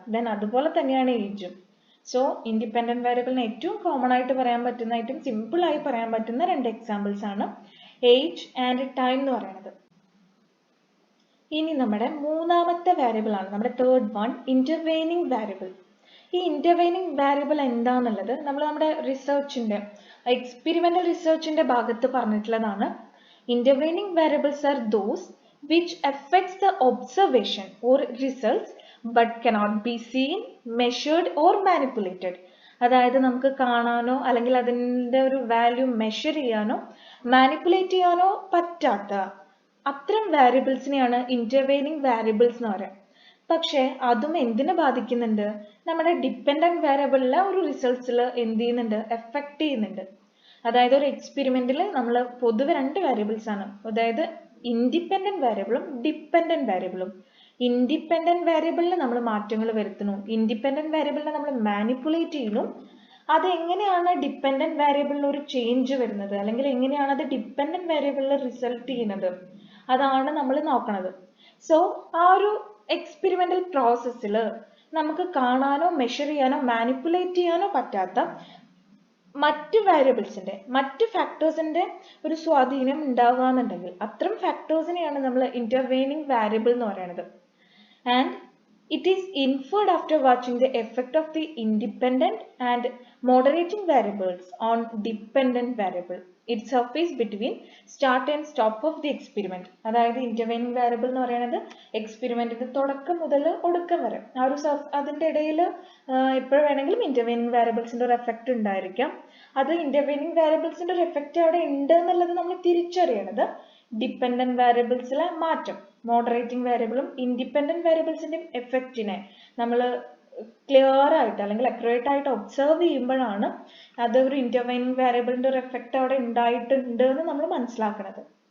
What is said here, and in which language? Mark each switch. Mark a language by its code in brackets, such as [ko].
[ml] Then അതുപോലെ തന്നെയാണ് ഏജും. So independent വേരിയബിളിന് ഏറ്റവും കോമൺ ആയിട്ട് പറയാൻ പറ്റുന്ന, ഏറ്റവും സിമ്പിൾ ആയി പറയാൻ പറ്റുന്ന രണ്ട് എക്സാമ്പിൾസ് ആണ് ഏജ് ആൻഡ് ടൈം എന്ന് പറയുന്നത്. ഇനി നമ്മുടെ മൂന്നാമത്തെ വേരിയബിൾ ആണ് നമ്മുടെ തേർഡ് വൺ, ഇന്റർവെയിനിങ് വേരിയബിൾ. ഈ ഇന്റർവെയിനിങ് വേരിയബിൾ എന്താന്നുള്ളത് നമ്മൾ നമ്മുടെ റിസർച്ചിന്റെ എക്സ്പെരിമെന്റൽ റിസർച്ചിന്റെ ഭാഗത്ത് പറഞ്ഞിട്ടുള്ളതാണ്. [en] Intervening variables are those which affects the observation or results but cannot be seen, measured or manipulated. [ml] അതായത് നമുക്ക് കാണാനോ അല്ലെങ്കിൽ അതിൻ്റെ ഒരു വാല്യൂ മെഷർ ചെയ്യാനോ മാനിപ്പുലേറ്റ് ചെയ്യാനോ പറ്റാത്ത അത്തരം വാരിയബിൾസിനെയാണ് ഇന്റർവെയിനിങ് വാരിയബിൾസ് എന്ന് പറയാം. പക്ഷെ അതും എന്തിനെ ബാധിക്കുന്നുണ്ട്? നമ്മുടെ ഡിപ്പെൻഡന്റ് വേരിയബിളിലെ ഒരു റിസൾട്ട്സിൽ എന്ത് ചെയ്യുന്നുണ്ട്? എഫക്ട് ചെയ്യുന്നുണ്ട്. അതായത് ഒരു എക്സ്പെരിമെന്റിൽ നമ്മൾ പൊതുവെ രണ്ട് വേരിയബിൾസ് ആണ്, അതായത് ഇൻഡിപെൻഡന്റ് വേരിയബിളും ഡിപ്പെൻഡന്റ് വേരിയബിളും. ഇൻഡിപെൻഡന്റ് വേരിയബിളിൽ നമ്മൾ മാറ്റങ്ങൾ വരുത്തുന്നു, ഇൻഡിപെൻഡന്റ് വേരിയബിളിനെ നമ്മൾ മാനിപ്പുലേറ്റ് ചെയ്യുന്നു. അത് എങ്ങനെയാണ് ഡിപ്പെൻഡന്റ് വേരിയബിളിൽ ഒരു ചേഞ്ച് വരുന്നത് അല്ലെങ്കിൽ എങ്ങനെയാണ് അത് ഡിപ്പെൻഡന്റ് വേരിയബിളിൽ റിസൾട്ട് ചെയ്യുന്നത് അതാണ് നമ്മൾ നോക്കുന്നത്. സോ ആ ഒരു എക്സ്പെരിമെന്റൽ പ്രോസസ്സിൽ നമുക്ക് കാണാനോ മെഷർ ചെയ്യാനോ മാനിപ്പുലേറ്റ് ചെയ്യാനോ പറ്റാത്ത മറ്റ് വാരിയബിൾസിന്റെ മറ്റ് ഫാക്ടേഴ്സിന്റെ ഒരു സ്വാധീനം ഉണ്ടാവുകയെന്നുണ്ടെങ്കിൽ അത്തരം ഫാക്ടേഴ്സിനെയാണ് നമ്മൾ ഇന്റർവെയിനിങ് വാരിയബിൾ എന്ന് പറയുന്നത്. [en] And it is inferred after watching the effect of the independent and moderating variables on dependent variable. It surface between start and stop of the experiment. [ml] അതായത് intervening variable എന്ന് പറയുന്നത് എക്സ്പെരിമെന്റിന്റെ തുടക്കം മുതൽ ഒടുക്കം വരെ ആ ഒരു അതിന്റെ ഇടയിൽ എപ്പോഴും വേണമെങ്കിലും intervening variablesന്റെ ഒരു എഫക്റ്റ് ഉണ്ടായിരിക്കാം. അത് intervening variablesന്റെ ഒരു എഫക്റ്റ് അവിടെ ഉണ്ട് എന്നുള്ളത് നമ്മൾ തിരിച്ചറിയണത് ഡിപ്പെൻഡന്റ് വാരിയബിൾസിലെ മാറ്റം മോഡറേറ്റിംഗ് വാരിയബിളും ഇൻഡിപെൻഡന്റ് വാരിയബിൾസിന്റെയും എഫക്റ്റിനെ നമ്മൾ ക്ലിയർ ആയിട്ട് അല്ലെങ്കിൽ അക്യുറേറ്റ് ആയിട്ട് ഒബ്സർവ് ചെയ്യുമ്പോഴാണ് അത് ഒരു ഇന്റർവെയിനിങ് വാരിയബിളിന്റെ ഒരു എഫക്റ്റ് അവിടെ ഉണ്ടായിട്ടുണ്ട് എന്ന് നമ്മൾ മനസ്സിലാക്കുന്നത്.